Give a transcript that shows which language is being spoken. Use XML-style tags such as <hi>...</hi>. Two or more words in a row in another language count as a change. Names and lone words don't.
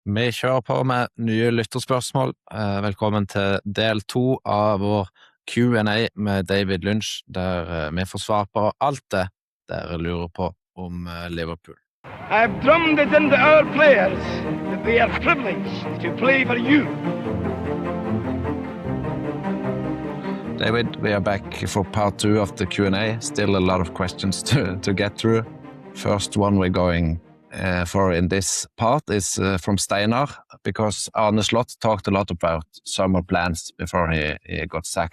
<no>Vi kjører på med nye lytterspørsmål. Velkommen til del 2 av vår Q&A med David Lynch, der vi får svar på alt det dere lurer på om Liverpool.</no> <en>I've drummed it into our players that they are privileged to play for you. David, we are back for part 2 of the Q&A. Still a lot of questions to get through. First one we're going for in this part is from Steinar, because Arne Slot talked a lot about summer plans before he got sacked.</en>